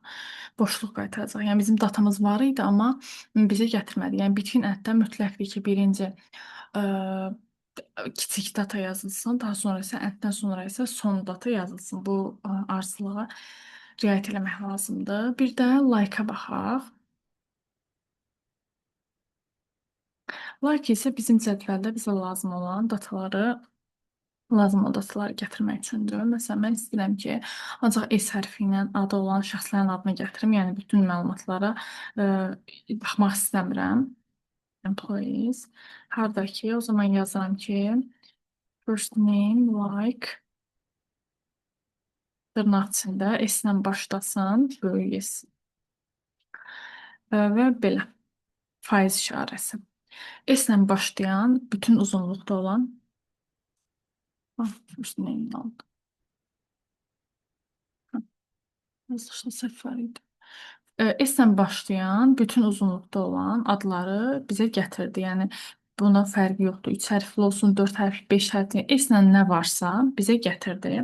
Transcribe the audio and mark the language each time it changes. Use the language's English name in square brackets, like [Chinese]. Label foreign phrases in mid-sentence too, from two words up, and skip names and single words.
[Azerbaijani] Boşluq qaytaracaq. Yəni bizim datamız var idi, amma bizə gətirmədi. Yəni between əddə mütləqdir ki, birinci ə, kiçik data yazılsın, daha sonra isə əddən sonra isə son data yazılsın. Bu ardıcılığa riayət eləmək lazımdır. Bir də like-a baxaq. Like isə bizim cədvəldə bizə lazım olan dataları gətirmək üçündür. Məsələn, mən istəyirəm ki, ancaq S hərfi ilə adı olan şəxslərin adını gətirim. Yəni bütün məlumatlara baxmaq istəmirəm. Employees. Hardakı, o zaman yazıram ki, [English] first name [Azerbaijani] like dırnaq içində S-lə başlasın, böyük S. Və belə faiz işarəsi. S-lə başlayan bütün uzunluqda olan [English] first name [Azerbaijani] aldı. Yazılışda səhv var idi. S-lə başlayan bütün uzunluqda olan adları bizə gətirdi. Yəni buna fərqi yoxdur. 3 hərfli olsun, 4 hərfli, 5 hərfli. S-lə nə varsa bizə gətirdi.